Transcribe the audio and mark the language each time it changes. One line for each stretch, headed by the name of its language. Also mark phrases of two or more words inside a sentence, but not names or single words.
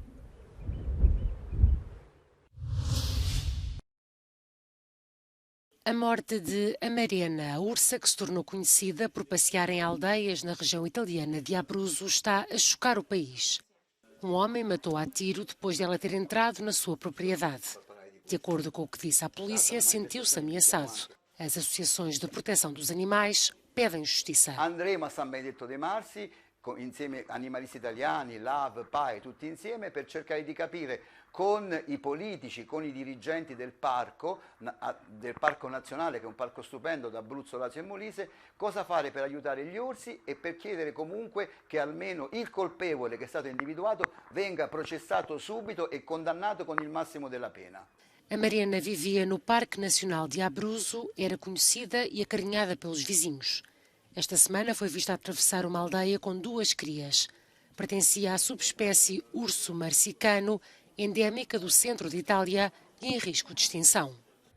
Portuguese: A morte de Amarena, a ursa que se tornou conhecida por passear em aldeias na região italiana de Abruzzo, está a chocar o país. Um homem matou-a a tiro depois de ela ter entrado na sua propriedade. De acordo com o que disse à polícia, sentiu-se ameaçado. As associações de proteção dos animais pedem justiça.
Italian: Andremo a San Benedetto dei Marsi, insieme animalisti italiani, LAV, PAE, tutti insieme per cercare di capire con i politici, con i dirigenti del parco nazionale, che è un parco stupendo d'Abruzzo, Lazio e Molise, cosa fare per aiutare gli orsi e per chiedere comunque che almeno il colpevole che è stato individuato venga processato subito e condannato con il massimo della pena.
Portuguese: A Mariana vivia no Parque Nacional de Abruzzo, era conhecida e acarinhada pelos vizinhos. Esta semana foi vista a atravessar uma aldeia com 2 crias. Pertencia à subespécie urso marsicano, endémica do centro de Itália e em risco de extinção.